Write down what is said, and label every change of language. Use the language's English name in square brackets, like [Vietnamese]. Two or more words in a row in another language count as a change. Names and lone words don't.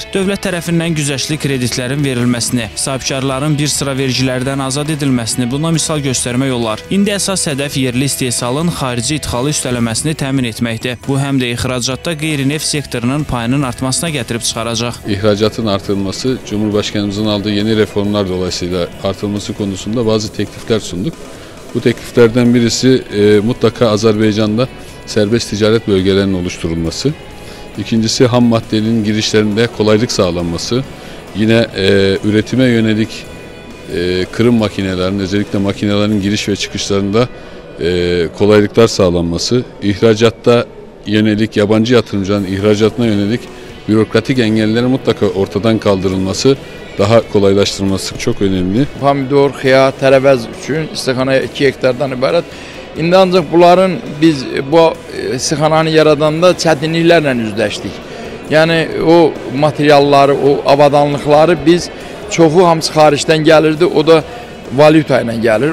[Azerbaijani] Dövlət tərəfindən güzəştli kreditlərin verilməsini, sahibkarların bir sıra vergilərdən azad edilməsini buna misal göstərmək olar. İndi əsas hədəf yerli istehsalın xarici idxalı üstələməsini təmin etməkdir. Bu həm də İhracatda qeyri-neft sektorunun payının artmasına gətirib çıxaracaq. [Turkish] İhracatın artırılması, Cumhurbaşkanımızın aldığı yeni reformlar dolayısıyla artırılması konusunda bazı teklifler sunduk. Bu tekliflerden birisi mutlaka Azerbaycan'da serbest ticaret bölgelerinin oluşturulması. İkincisi ham maddenin girişlerinde kolaylık sağlanması. Yine üretime yönelik kırım makinelerinin, özellikle makinelerin giriş ve çıkışlarında kolaylıklar sağlanması. İhracatta yönelik, yabancı yatırımcıların ihracatına yönelik bürokratik engellerin mutlaka ortadan kaldırılması, daha kolaylaştırılması çok önemli. [Azerbaijani] Pomidor, xiyar, tərəvəz üçün istixanaya 2 hektardan ibarət. İndi ancaq bunların biz bu istixananı yaradanda çətinliklərlə üzləşdik. Yəni o materialları, o avadanlıqları biz çoxu hamısı xaricdən gəlirdi, o da valyuta ilə gəlir.